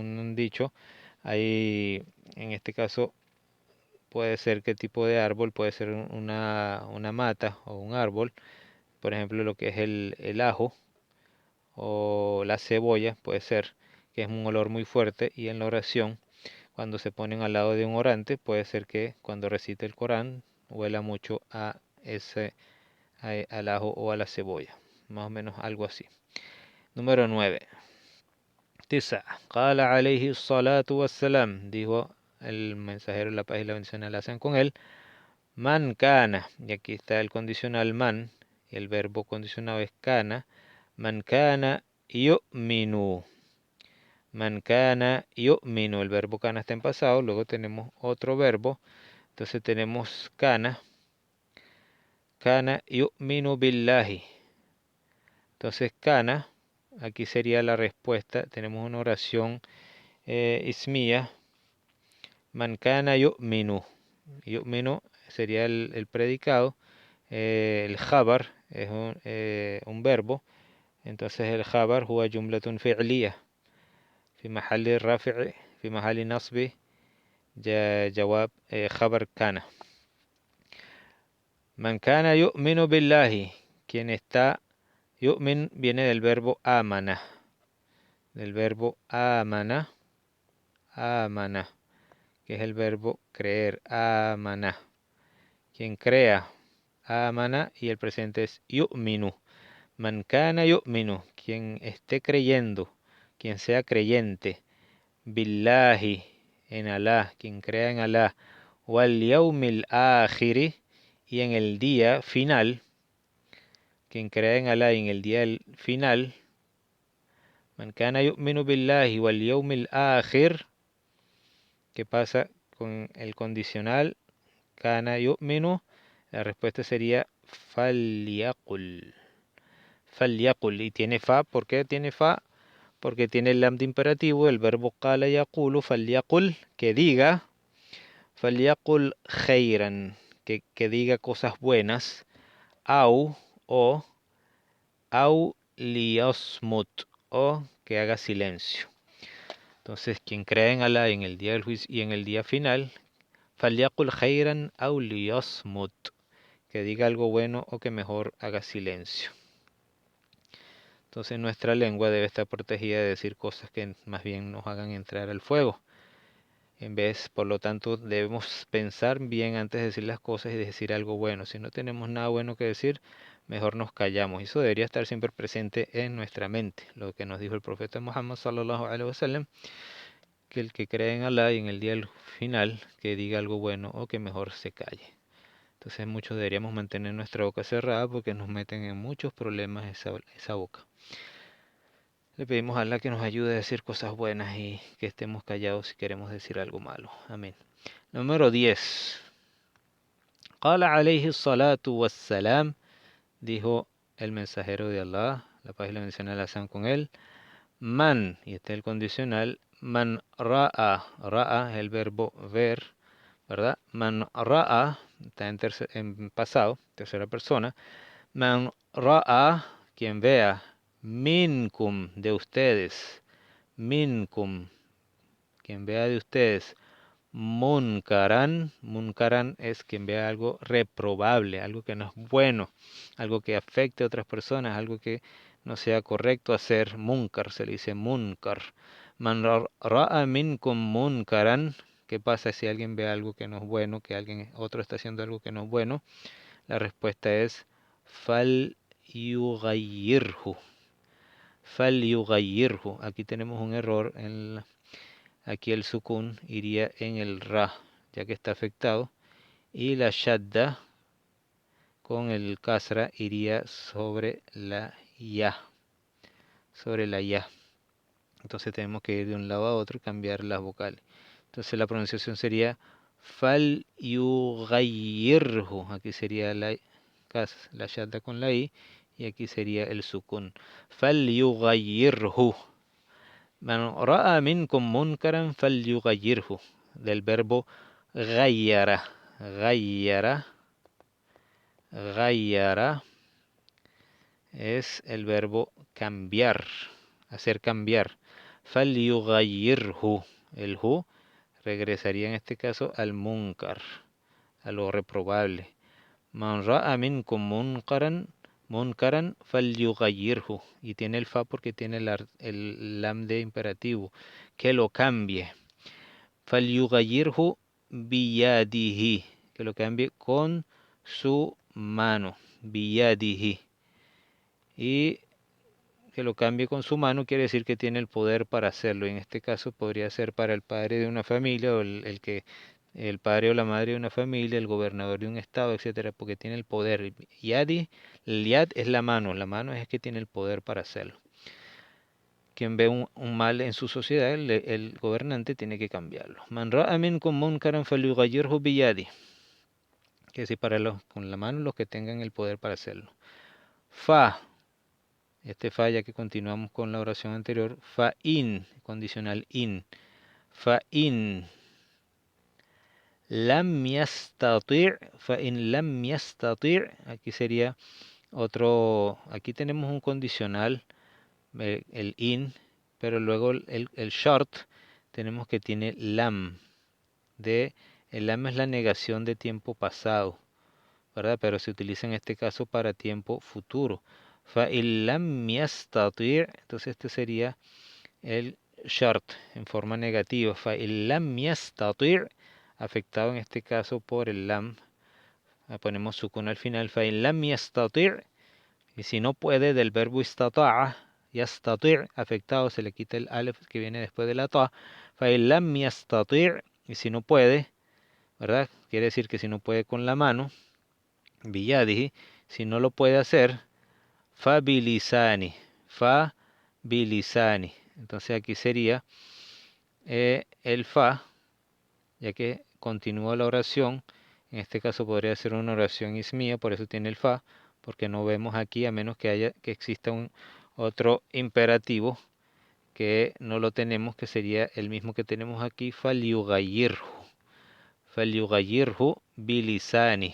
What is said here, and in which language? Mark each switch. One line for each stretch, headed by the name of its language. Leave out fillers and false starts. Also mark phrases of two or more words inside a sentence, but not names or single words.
Spanish: un dicho, ahí en este caso puede ser qué tipo de árbol, puede ser una mata o un árbol, por ejemplo lo que es el ajo o la cebolla, puede ser que es un olor muy fuerte, y en la oración, cuando se ponen al lado de un orante, puede ser que cuando recite el Corán huela mucho al ajo o a la cebolla, más o menos algo así. Número 9.
Arabic: Tisa. قال عليه الصلاة والسلام.
Spanish: Dijo el mensajero, la paz y la bendición la hacen con él.
Arabic: من كان.
Spanish: Y aquí está el condicional man. Y el verbo condicionado es kana.
Arabic: من كان يؤمن من كان يؤمن.
Spanish: El verbo kana está en pasado. Luego tenemos otro verbo. Entonces tenemos kana.
Arabic: كان يؤمن بالله.
Spanish: Entonces kana, aquí sería la respuesta. Tenemos una oración ismía.
Arabic: من كان يؤمن.
Spanish: Yu'minu sería el predicado. El jabar es un verbo. Entonces el
Arabic: خبر هو جملة فعلية. في محل رفع في محل نصب جواب خبر كان. من كان يؤمن بالله,
Spanish: quien está, yu'min viene del verbo amana, amana, que es el verbo creer, amana. Quien crea, amana, y el presente es yu'minu.
Arabic: من كان يؤمن,
Spanish: quien esté creyendo, quien sea creyente, billahi, en Alá, quien crea en Alá,
Arabic: واليوم الآخر,
Spanish: y en el día final, quien crea en Alá y en el día final,
Arabic: من كان يؤمن بالله واليوم الآخر,
Spanish: ¿qué pasa con el condicional?
Arabic: كان يؤمن,
Spanish: la respuesta sería falyaqul.
Arabic: Falyaqul,
Spanish: y tiene fa, ¿por qué tiene fa? Porque tiene el lam de imperativo, el verbo
Arabic: قال يقول فليقل,
Spanish: que diga,
Arabic: فليقل خيرا,
Spanish: que diga cosas buenas, au, o,
Arabic: أو ليصمت,
Spanish: o que haga silencio. Entonces, quien cree en Alá en el día del juicio y en el día final,
Arabic: فليقل خيرا أو ليصمت,
Spanish: que diga algo bueno o que mejor haga silencio. Entonces, nuestra lengua debe estar protegida de decir cosas que más bien nos hagan entrar al fuego. En vez, por lo tanto, debemos pensar bien antes de decir las cosas y decir algo bueno. Si no tenemos nada bueno que decir, mejor nos callamos. Y eso debería estar siempre presente en nuestra mente. Lo que nos dijo el profeta Muhammad
Arabic: صلى الله عليه وسلم,
Spanish: que el que cree en Alá y en el día del final, que diga algo bueno o que mejor se calle. Entonces muchos deberíamos mantener nuestra boca cerrada porque nos meten en muchos problemas esa boca. Le pedimos a Allah que nos ayude a decir cosas buenas y que estemos callados si queremos decir algo malo. Amén. Número 10.
Arabic: قال عليه الصلاة والسلام,
Spanish: dijo el mensajero de Allah, la paz y la bendición de Allah sean con él, man, y este es el condicional,
Arabic: من رأى
Spanish: es el verbo ver, ¿verdad?
Arabic: من رأى,
Spanish: está en pasado, tercera persona,
Arabic: من رأى,
Spanish: quien vea, minkum, de ustedes, minkum, quien vea de ustedes, munkaran, munkaran es quien vea algo reprobable, algo que no es bueno, algo que afecte a otras personas, algo que no sea correcto hacer, munkar, se le dice munkar.
Arabic: من رأى منكم منكرا,
Spanish: ¿qué pasa si alguien ve algo que no es bueno, que alguien otro está haciendo algo que no es bueno? La respuesta es
Arabic: فليغيره. فليغيره.
Spanish: Aquí tenemos un error aquí el sukun iría en el ra, ya que está afectado, y la shadda con el kasra iría sobre la ya, Entonces tenemos que ir de un lado a otro y cambiar las vocales. Entonces la pronunciación sería
Arabic: فليغيره.
Spanish: Aquí sería la shadda con la i, y aquí sería el sukun.
Arabic: فليغيره من رأى منكم منكرا فليغيره,
Spanish: del verbo ghayyara. Ghayyara es el verbo cambiar, hacer cambiar. Falyughayyirhu, el hu regresaría en este caso al munkar, a lo reprobable.
Arabic: من رأى منكم منكرا فليغيره,
Spanish: y tiene el fa porque tiene el lam de imperativo, que lo cambie.
Arabic: فليغيره بيده,
Spanish: que lo cambie con su mano, biyadihi. Y que lo cambie con su mano quiere decir que tiene el poder para hacerlo. En este caso podría ser para el padre de una familia o el padre o la madre de una familia, el gobernador de un estado, etcétera, porque tiene el poder. Yadi, el yad es la mano es que tiene el poder para hacerlo. Quien ve un mal en su sociedad, el gobernante tiene que cambiarlo.
Arabic: من رأى منكم منكرا فليغيره بيدي.
Spanish: Que decir para con la mano los que tengan el poder para hacerlo. Fa, este fa ya que continuamos con la oración anterior,
Arabic: فإن,
Spanish: condicional in.
Arabic: فإن لم يستطع فإن لم يستطع', fa in lam yastati',
Spanish: aquí sería aquí tenemos un condicional, el in, pero luego el shart tenemos que tiene lam. El lam es la negación de tiempo pasado, ¿verdad? Pero se utiliza en este caso para tiempo futuro.
Arabic: فَإِن لَمْ يَسْتَطِعْ,
Spanish: entonces este sería el shart en forma negativa.
Arabic: فَإِن لَمْ يَسْتَطِعْ,
Spanish: afectado en este caso por el lam. Ponemos sukun al final.
Arabic: فَإِن لَمْ يَسْتَطِعْ,
Spanish: y si no puede, del verbo
Arabic: استطاع يستطيع',
Spanish: afectado, se le quita el alef que viene después de la ta.
Arabic: فَإِن لَمْ يَسْتَطِعْ,
Spanish: y si no puede, ¿verdad? Quiere decir que si no puede con la mano, biyadihi, si no lo puede hacer,
Arabic: فبلساني فبلساني.
Spanish: Entonces aquí sería el fa, ya que continúa la oración. En este caso podría ser una oración ismía, por eso tiene el fa, porque no vemos aquí, a menos que exista un otro imperativo que no lo tenemos, que sería el mismo que tenemos aquí,
Arabic: فليغيره بلساني.